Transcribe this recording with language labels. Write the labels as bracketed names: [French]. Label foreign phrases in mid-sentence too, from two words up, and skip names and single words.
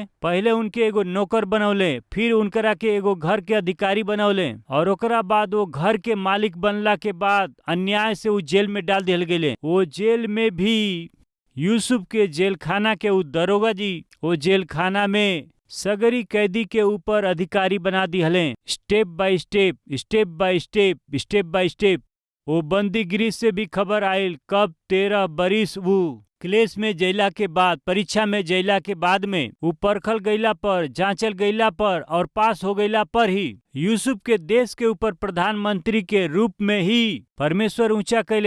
[Bhojpuri] पहले उनके एगो नौकर बनौले, फिर उनकरा के एगो घर के अधिकारी बनौले, और ओकरा बाद वो घर के मालिक बनला के बाद अन्याय से वो जेल में डाल दिहल गए। वो जेल में भी यूसुफ के जेल खाना के उ दरोगा जी वो जेल खाना में सगरी कैदी के ऊपर अधिकारी बना दिहले। [English] step by step, step by step, step by step. [Bhojpuri] वो बंदी गृह से भी खबर आयल कब 13 बरिस वो क्लेश में जैला के बाद, परीक्षा में जैला के बाद में वो परखल गईला पर, जांचल गईला पर और पास हो गईला पर ही यूसुफ के देश के ऊपर प्रधानमंत्री के रूप में ही परमेश्वर ऊंचा कैले।